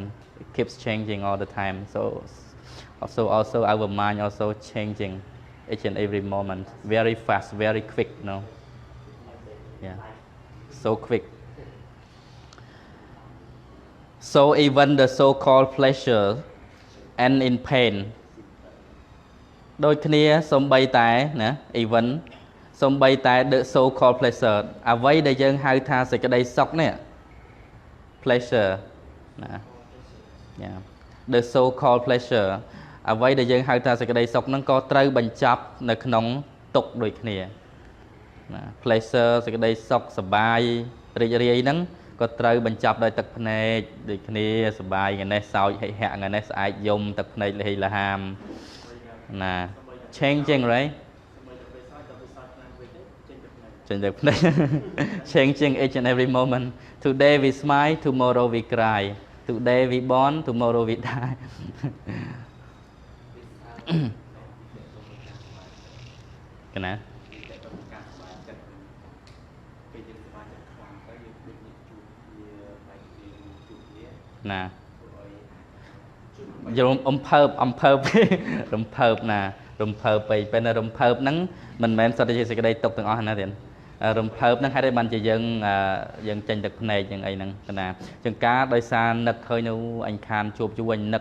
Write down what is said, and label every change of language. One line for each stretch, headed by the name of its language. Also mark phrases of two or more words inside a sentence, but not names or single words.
English: It keeps changing all the time. So also our mind also changing each and every moment. Very fast, very quick, you know. Yeah, so quick. So even the so-called pleasure end in pain.
Khmer: ដូចគ្នាសំបីតែណា even សំបីតែ
English: the so called pleasure
Khmer: អ្វីដែលយើងហៅថាសេចក្តីសុខនេះ pleasure ណា
English: the so called pleasure
Khmer: អ្វីដែលយើងហៅថាសេចក្តីសុខហ្នឹងក៏ត្រូវបញ្ចប់នៅក្នុងទុកដូចគ្នាណា pleasure សេចក្តីសុខសប្បាយរីករាយហ្នឹងក៏ត្រូវបញ្ចប់ដោយទឹកភ្នែកដូចគ្នាសប្បាយថ្ងៃនេះសោចហិហៈថ្ងៃនេះស្អែកយំទឹកភ្នែកលហិលហាមណា
English: changing right
Khmer: ចេញទឹកភ្នែក
English: changing each and every moment today we smile tomorrow we cry today we born tomorrow we die
Khmer: កណាណាយល់អំភើបរំភើបណារំភើបពេកពេលរំភើបហ្នឹងមិនមែនសុទ្ធតែជាសេចក្តីទុកទាំងអស់ណាទៀតរំភើបហ្នឹងហេតុតែបានជាយើងចេញទឹកភ្នែកយ៉ាងអីហ្នឹងណាជាងការដោយសារនឹកឃើញនៅអញខានជួបជួយនឹក